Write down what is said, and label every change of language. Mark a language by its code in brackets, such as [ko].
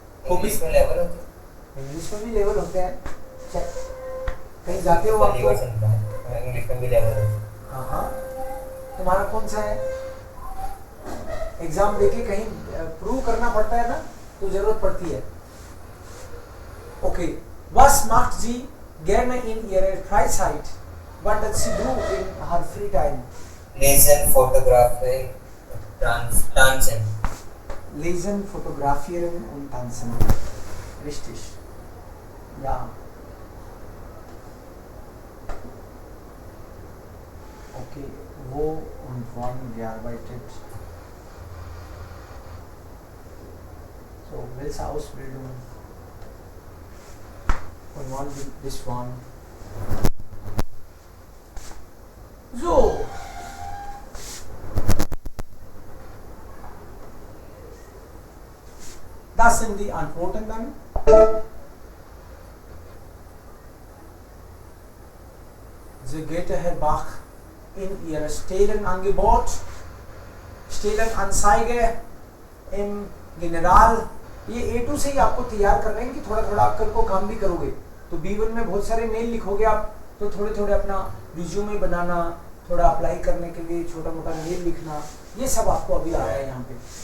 [hi] English में level होते हैं, इंग्लिश में भी लेवल होते हैं। चेक, कहीं जाते हो आप तो? इंग्लिश में भी लेवल होते हैं। हाँ हाँ, तुम्हारा कौन सा है? एग्जाम देके कहीं प्रूव करना पड़ता है ना, तो जरूरत पड़ती है। [de] ओके, was macht sie gerne in ihrer Freizeit? [en] What does she do in her free time? [de] Lesen, Fotografen, Tanzen. Lesen, fotografieren und tanzen. Richtig. Ja. Okay, wo und wann gearbeitet? So, welche Ausbildung? Und wann this one? So. Das sind die Antworten dann. Sehr geehrter Herr Bach, in Ihrer Stellenangebot, Stellenanzeige im General, [hi] ये A2 से ही आपको तैयार कर रहे हैं कि थोड़ा थोड़ा आप कल को काम भी करोगे। तो B1 में बहुत सारे मेल लिखोगे आप, तो थोड़े थोड़े अपना रिज्यूमे बनाना, थोड़ा अप्लाई करने के लिए छोटा मोटा मेल लिखना, ये सब आपको अभी आ रहा है यहाँ पे।